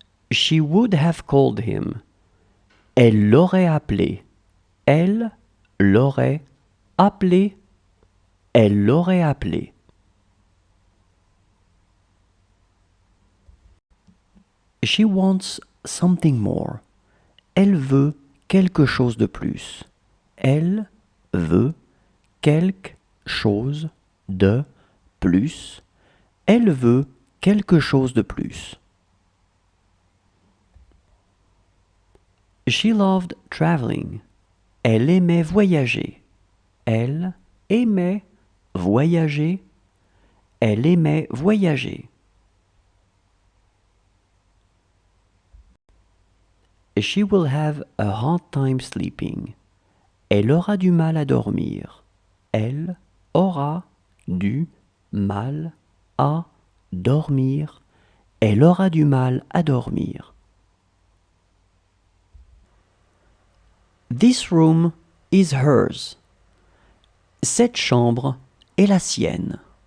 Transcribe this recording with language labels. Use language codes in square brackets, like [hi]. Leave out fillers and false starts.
[en] She would have called him. [fr] Elle l'aurait appelé. Elle l'aurait appelé. Elle l'aurait appelé. [en] She wants something more. [fr] Elle veut quelque chose de plus. Elle veut quelque chose de plus. Elle veut quelque chose de plus. [en] She loved traveling. [fr] Elle aimait voyager. Elle aimait voyager. Elle aimait voyager. [en] She will have a hard time sleeping. [fr] Elle aura du mal à dormir. Elle aura du mal à dormir. Elle aura du mal à dormir. [en] This room is hers. [fr] Cette chambre est la sienne.